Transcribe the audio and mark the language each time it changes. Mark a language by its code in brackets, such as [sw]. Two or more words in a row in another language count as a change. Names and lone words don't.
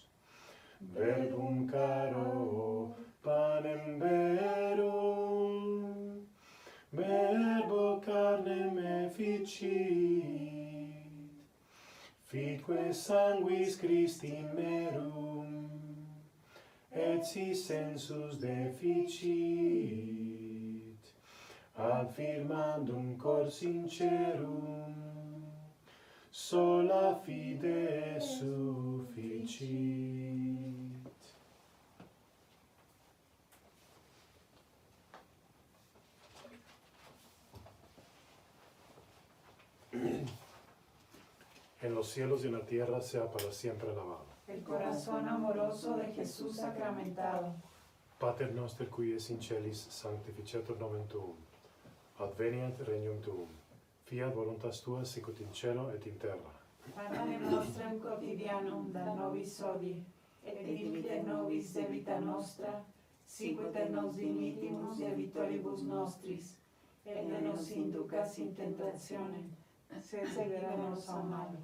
[la] Verbum caro, panem verum, verbo carnem efficit, fitque sanguis Christi merum, et si sensus deficit, affirmandum cor sincerum, sola fide sufficit. [es] En los cielos y en la tierra sea para siempre alabado el corazón amoroso de Jesús sacramentado. [la] Pater noster qui es in celis, sanctificetur nomen tuum. Adveniat regnum tuum. Fiat voluntas tua sicut in cielo et in terra. Panem nostrem quotidianum da nobis hodie, et dimitte nobis debita nostra, sicut et nos dimittimus debitoribus nostris, et ne nos inducas in tentationem, sed libera-nos a malo.